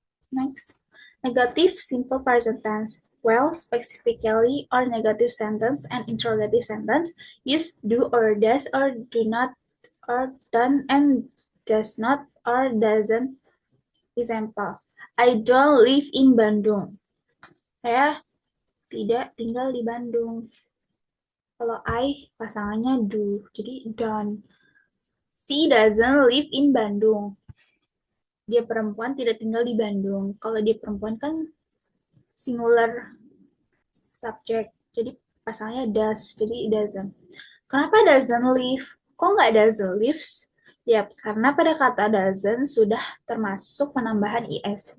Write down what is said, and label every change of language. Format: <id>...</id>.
<en>Next, negative simple present tense. Well, specifically or negative sentence and interrogative sentence use do or does or do not or done and does not or doesn't. Example, I don't live in Bandung.</en> <id>Saya tidak tinggal di Bandung. Kalau I pasangannya do, jadi done.</id> <en>She doesn't live in Bandung.</en> <id>Dia perempuan tidak tinggal di Bandung. Kalau dia perempuan kan singular subject, jadi pasangannya does, jadi doesn't. Kenapa</id> <en>doesn't live?</en> <id>Kok nggak</id> <en>doesn't lives?</en> <id>Ya, karena pada kata doesn't sudah termasuk penambahan is.</id>